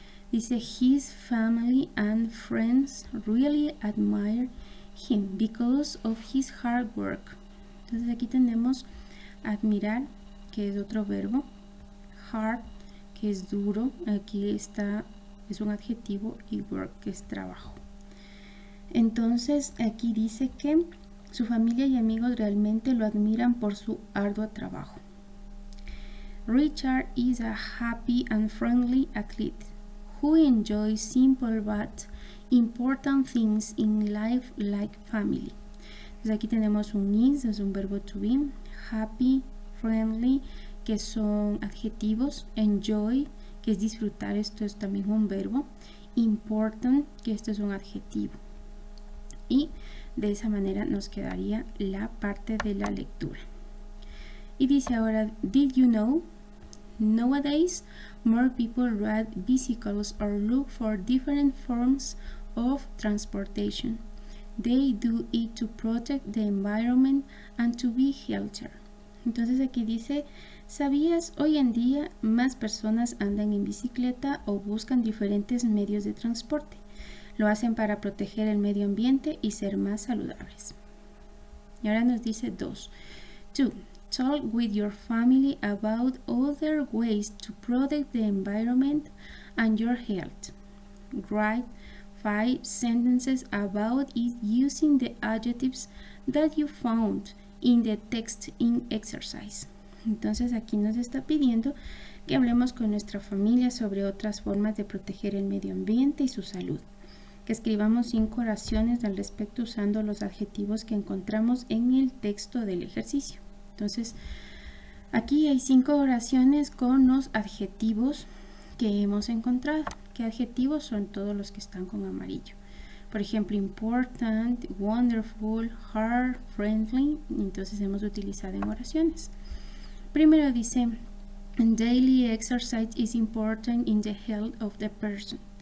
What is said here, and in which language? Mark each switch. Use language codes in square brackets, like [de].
[es] Dice [en] his family and friends really admire him because of his hard work. [es] Entonces aquí tenemos admirar, que es otro verbo. Hard, que es duro. Aquí está, es un adjetivo, y work, que es trabajo. Entonces aquí dice que su familia y amigos realmente lo admiran por su arduo trabajo. [en] Richard is a happy and friendly athlete who enjoys simple but important things in life like family. [es] Entonces aquí tenemos un is, es un verbo to be. Happy, friendly, que son adjetivos. Enjoy, que es disfrutar, esto es también un verbo. Important, que esto es un adjetivo. Y de esa manera nos quedaría la parte de la lectura. Y dice ahora, [en] did you know? Nowadays, more people ride bicycles or look for different forms of transportation. They do it to protect the environment and to be healthier. [es] Entonces aquí dice, ¿sabías? Hoy en día más personas andan en bicicleta o buscan diferentes medios de transporte. Lo hacen para proteger el medio ambiente y ser más saludables. Y ahora nos dice 2. 2. [en] Talk with your family about other ways to protect the environment and your health. Write 5 sentences about it using the adjectives that you found in the text in exercise. [es] Entonces aquí nos está pidiendo que hablemos con nuestra familia sobre otras formas de proteger el medio ambiente y su salud. Que escribamos 5 oraciones al respecto usando los adjetivos que encontramos en el texto del ejercicio. Entonces, aquí hay 5 oraciones con los adjetivos que hemos encontrado. ¿Qué adjetivos? Son todos los que están con amarillo. Por ejemplo, important, wonderful, hard, friendly. Entonces hemos utilizado en oraciones. Primero dice, [en] daily exercise is important in the health of the person.